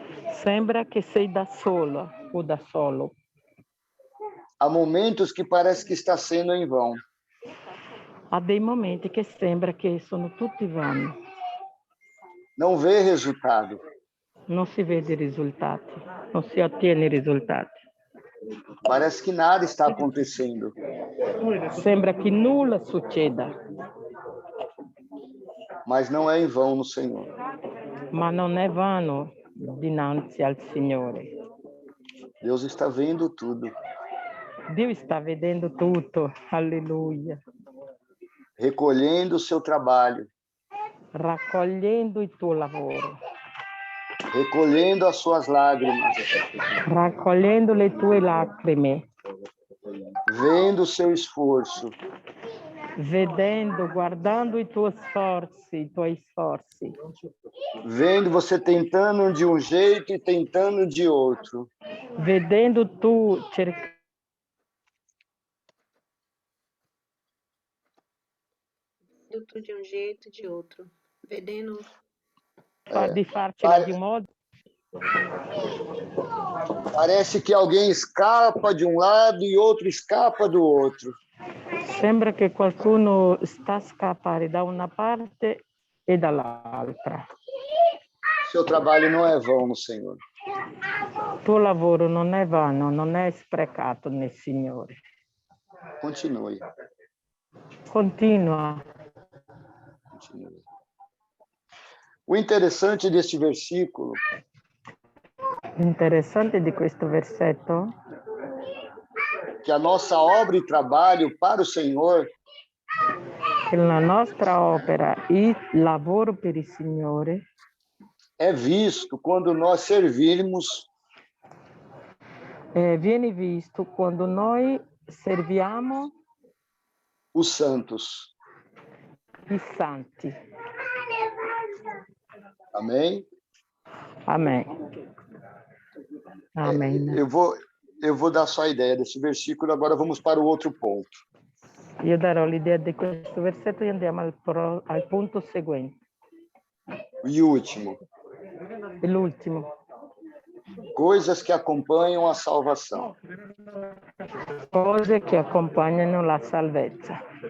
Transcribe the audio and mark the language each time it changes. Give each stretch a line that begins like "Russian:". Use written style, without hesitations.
Italian: sembra che sei da sola o da solo.
Portuguese: há momentos que parece que está sendo em vão.
Italian: Ha dei momenti che sembra che sono tutti vani,
Portuguese: Não vê resultado,
Italian: non si vede i risultati, non si ottiene i risultati.
Portuguese: parece que nada está acontecendo.
Italian: Sembra che nulla succeda,
Portuguese: Mas não é em vão no Senhor.
Italian: ma non è vano dinanzi al Signore.
Portuguese: Deus está vendo tudo,
Italian: Dio sta vedendo tutto, alleluia,
Portuguese: recolhendo o seu trabalho,
Italian: raccogliendo il tuo lavoro,
Portuguese: recolhendo as suas lágrimas,
Italian: raccogliendo le tue lacrime,
Portuguese: vendo o seu esforço,
Italian: vedendo, guardando i tuoi sforzi,
Portuguese: vendo você tentando de um jeito e tentando de outro.
Italian: vedendo tu cercando
Portuguese: De um jeito e de outro.
Italian: Vedendo. di farcela di un modo.
Portuguese: Parece que alguém escapa de um lado e outro escapa do outro.
Italian: Sembra che qualcuno sta a scappare da una parte e dall'altra.
Portuguese: Seu trabalho não é vão no Senhor.
Italian: Tuo lavoro non è vano, non è sprecato nel Signore.
Portuguese: Continue.
Italian: Continua.
Portuguese: Continue. O interessante deste versículo
Italian: Interessante di questo versetto
Portuguese: que a nossa obra e trabalho para o Senhor
Italian: che la nostra opera e lavoro per il Signore
Portuguese: é visto quando nós servirmos
Italian: viene visto quando noi serviamo
Portuguese: os santos.
Italian: i santi.
Portuguese: Amém?
Italian: Amen. Amen.
Portuguese: Eu vou dar só a ideia desse versículo, agora vamos para o outro ponto.
Italian: Io darò l'idea di questo versetto e andiamo al punto seguente.
Portuguese: E último,
Italian: L'ultimo.
Portuguese: coisas que acompanham a salvação.
Italian: Cose che accompagnano la salvezza.